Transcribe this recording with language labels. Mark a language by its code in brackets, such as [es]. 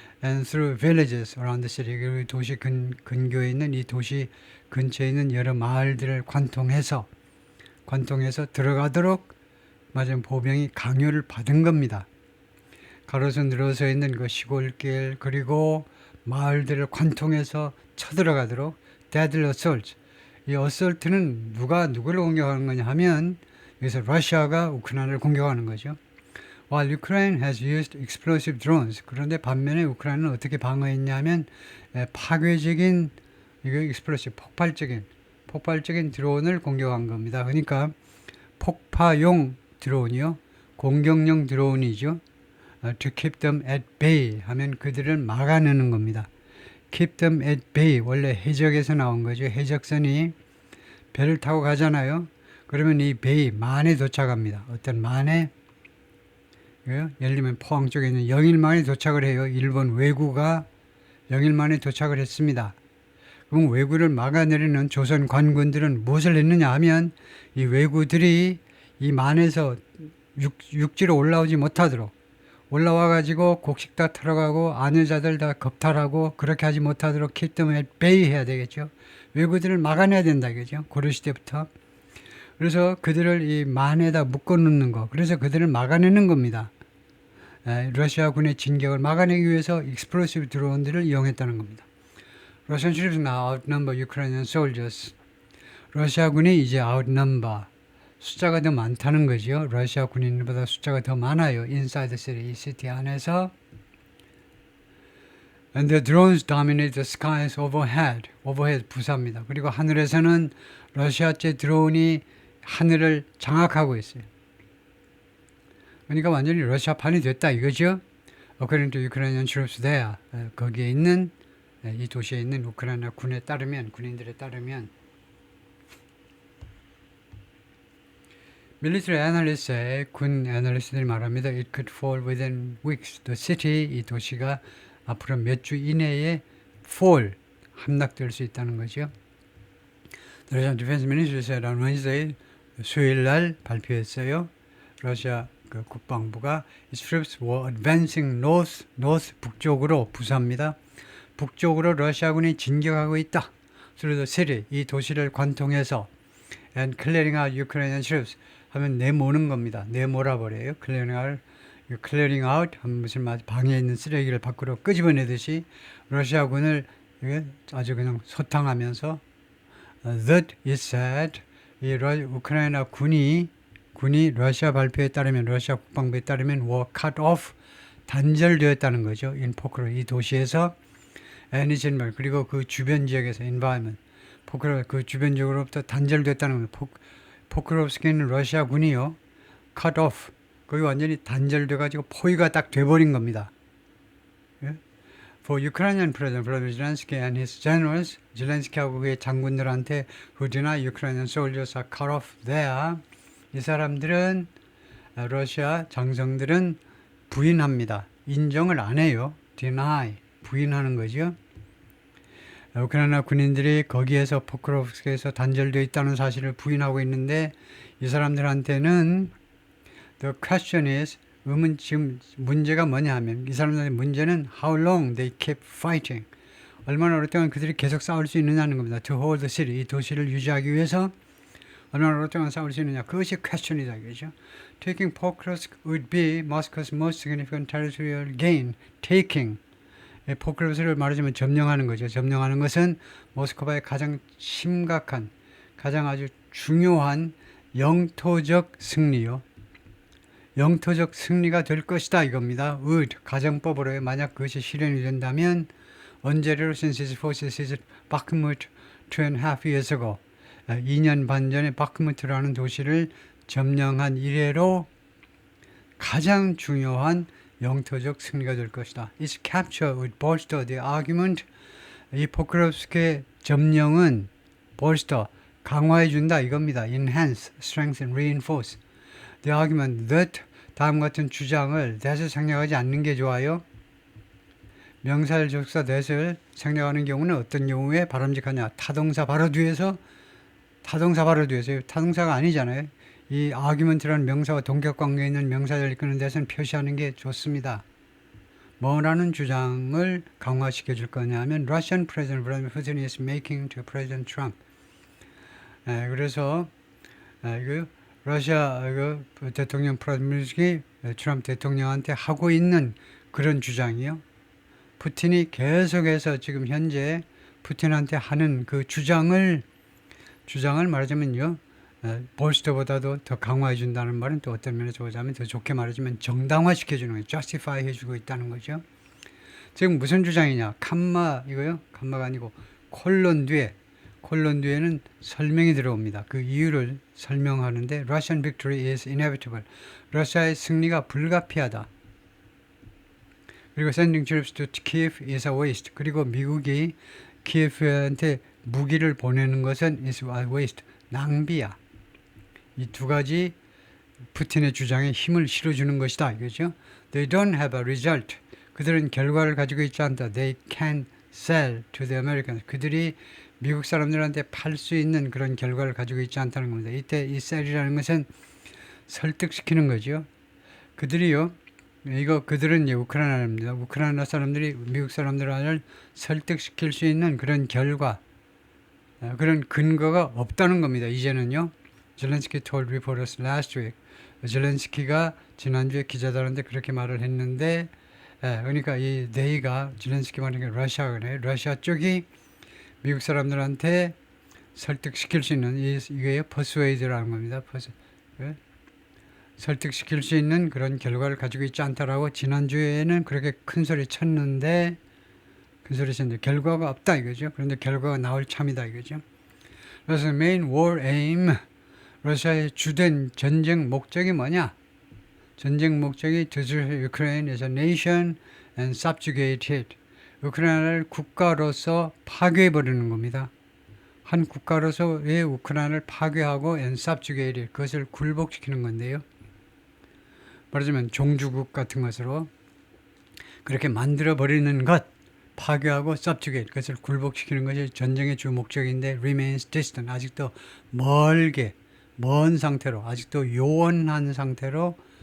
[en] And through villages around the city, [ko] 그리고 도시 근교에 있는 이 도시 근처에 있는 여러 마을들을 관통해서 들어가도록 맞은 보병이 강요를 받은 겁니다. 가로수 늘어서 있는 그 시골길 그리고 마을들을 관통해서 쳐들어가도록 [en] deadly assault. [ko] 이 어설트는 누가 누구를 공격하는 거냐 하면 여기서 러시아가 우크라이나를 공격하는 거죠. [en] While Ukraine has used explosive drones. [ko] 그런데 반면에 우크라이나는 어떻게 방어했냐면 파괴적인 explosive 폭발적인 드론을 공격한 겁니다. 그러니까 폭파용 드론이요. 공격용 드론이죠. [en] To keep them at bay [ko] 하면 그들을 막아내는 겁니다. [en] Keep them at bay [ko] 원래 해적에서 나온 거죠. 해적선이 배를 타고 가잖아요. 그러면 이 베이 만에 도착합니다. 어떤 만에 예를 들면 포항 쪽에 있는 영일 만에 도착을 해요. 일본 왜구가 영일 만에 도착을 했습니다. 그럼 왜구를 막아내리는 조선 관군들은 무엇을 했느냐 하면 이 왜구들이 이 만에서 육지로 올라오지 못하도록 올라와가지고 곡식 다 털어가고 아내자들 다 겁탈하고 그렇게 하지 못하도록 [en] keep them at bay [ko] 해야 되겠죠. 왜구들을 막아내야 된다 이거죠. 고려시대부터. 그래서 그들을 이 만에다 묶어놓는 거. 그래서 그들을 막아내는 겁니다. 러시아 군의 진격을 막아내기 위해서 explosive 드론들을 이용했다는 겁니다. [en] Russian troops now outnumber Ukrainian soldiers. [ko] 러시아 군이 이제 outnumber. 숫자가 더 많다는 거죠. 러시아 군인들보다 숫자가 더 많아요. [en] Inside the city, [ko] 이 시티 안에서. [en] And the drones dominate the skies overhead. overhead [ko] 부사입니다. 그리고 하늘에서는 러시아제 드론이 하늘을 장악하고 있어요. 그러니까 완전히 러시아판이 됐다 이거죠. [en] According to Ukrainian troops there. [ko] 거기에 있는 이 도시에 있는 우크라이나 군인들에 따르면 Military analyst의 군 애널리스트들이 말합니다. [en] It could fall within weeks. The city, [ko] 이 도시가 앞으로 몇 주 이내에 fall, 함락될 수 있다는 거죠. [en] The Russian Defense Ministry said on Wednesday, [ko] 수요일 날 발표했어요. 러시아 그 국방부가 [en] its troops were advancing north [ko] 북쪽으로 부사입니다. 북쪽으로 러시아군이 진격하고 있다. [en] through the city [ko] 이 도시를 관통해서 [en] and clearing out Ukrainian troops [ko] 하면 내모는 겁니다. 내몰아 버려요. clearing out 하면 무슨 말 방에 있는 쓰레기를 밖으로 끄집어내듯이 러시아군을 아주 그냥 소탕하면서 [en] that it said [ko] 이 우크라이나 군이 러시아 발표에 따르면 러시아 국방부에 따르면 [en] were cut off [ko] 단절되었다는 거죠. in 포크로 이 도시에서 [en] and its environment [ko] 그리고 그 주변 지역에서 environment 포크로 그 주변 지역으로부터 단절됐다는 겁니다. 포크롭스키는 러시아 군이요 cut off 거기 완전히 단절돼 가지고 포위가 딱 돼버린 겁니다. 예? [en] For Ukrainian President Volodymyr Zelensky and his generals [ko] 젤렌스키하고 그의 장군들한테 [en] who deny Ukrainian soldiers are cut off there [ko] 이 사람들은 러시아 장성들은 부인합니다. 인정을 안 해요. deny 부인하는 거죠. 우크라이나 군인들이 거기에서 포크롭스크에서 단절되어 있다는 사실을 부인하고 있는데 이 사람들한테는 [en] the question is [ko] 지금 문제가 뭐냐 하면 이 사람들의 문제는 [en] how long they keep fighting [ko] 얼마나 오랫동안 그들이 계속 싸울 수 있느냐는 겁니다. [en] to hold the city [ko] 이 도시를 유지하기 위해서 얼마나 오랫동안 싸울 수 있느냐 그것이 question이다 이거죠. [en] Taking Pokrovsk would be Moscow's most significant territorial gain. [ko] Taking 포크롭스크를 말하자면 점령하는 거죠. 점령하는 것은 모스크바의 가장 심각한 가장 아주 중요한 영토적 승리요. 영토적 승리가 될 것이다 이겁니다. would 가정법으로 만약 그것이 실현이 된다면 언제로 [en] since his forces seized Bakhmut 2.5 years ago [ko] 2년 반 전에 바크무트라는 도시를 점령한 이래로 가장 중요한 영토적 승리가 될 것이다. [en] Its capture would bolster the argument. [ko] 이 포크롭스크의 점령은 bolster, 강화해 준다 이겁니다. [en] enhance, strengthen, reinforce. The argument that [ko] 다음 같은 주장을 that을 생략하지 않는 게 좋아요. 명사절 접속사 that을 생략하는 경우는 어떤 경우에 바람직하냐. 타동사 바로 뒤에서 타동사가 아니잖아요. 이 argument라는 명사와 동격관계에 있는 명사절을 이끄는 데서는 표시하는 게 좋습니다. 뭐라는 주장을 강화시켜 줄 거냐 하면 [en] Russian President Vladimir Putin is making to President Trump. [ko] 그래서 러시아 대통령 플라디미르 트럼프 대통령한테 하고 있는 그런 주장이요. 푸틴이 계속해서 지금 현재 푸틴한테 하는 그 주장을 말하자면요. 볼스터보다도 더 강화해 준다는 말은 또 어떤 면에서 보자면 더 좋게 말하자면 정당화 시켜주는 거예요. justify 해주고 있다는 거죠. 지금 무슨 주장이냐. 칸마가 아니고 콜론 뒤에는 설명이 들어옵니다. 그 이유를 설명하는데 [en] Russian victory is inevitable. [ko] 러시아의 승리가 불가피하다. [en] 그리고 sending troops to Kiev is a waste. [ko] 그리고 미국이 키예프한테 무기를 보내는 것은 [en] is a waste. [ko] 낭비야. 이 두 가지 푸틴의 주장에 힘을 실어주는 것이다. 이거죠. [en] They don't have a result. [ko] 그들은 결과를 가지고 있지 않다. [en] They can sell to the Americans. [ko] 그들이 미국 사람들한테 팔 수 있는 그런 결과를 가지고 있지 않다는 겁니다. 이때 이 sell이라는 것은 설득시키는 거죠. 그들은 우크라이나입니다. 우크라이나 사람들이 미국 사람들을 설득시킬 수 있는 그런 결과, 그런 근거가 없다는 겁니다. 이제는요. [en] 젤렌스키 told reporters last week. [ko] 젤렌스키가 지난주에 기자들한테 그렇게 말을 했는데, 그러니까 이 they가 젤렌스키 말하는 게 러시아 쪽이 미국 사람들한테 설득시킬 수 있는 이게 persuade라는 겁니다. 설득시킬 수 있는 그런 결과를 가지고 있지 않다라고 지난주에는 그렇게 큰 소리 쳤는데 결과가 없다 이거죠. 그런데 결과가 나올 참이다 이거죠. 그래서 [en] main war aim [ko] 러시아의 주된 전쟁 목적이 뭐냐? 전쟁 목적이 [en] to destroy Ukraine as a nation and subjugate it. [ko] 우크라이나를 국가로서 파괴해버리는 겁니다. 한 국가로서의 우크라이나를 파괴하고 [en] and subjugate it. [ko] 그것을 굴복시키는 건데요. 말하자면 종주국 같은 것으로 그렇게 만들어버리는 것, 파괴하고 subjugate, 그것을 굴복시키는 것이 전쟁의 주 목적인데 [en] remains distant, [ko] 아직도 먼 상태로, 아직도 요원한 상태로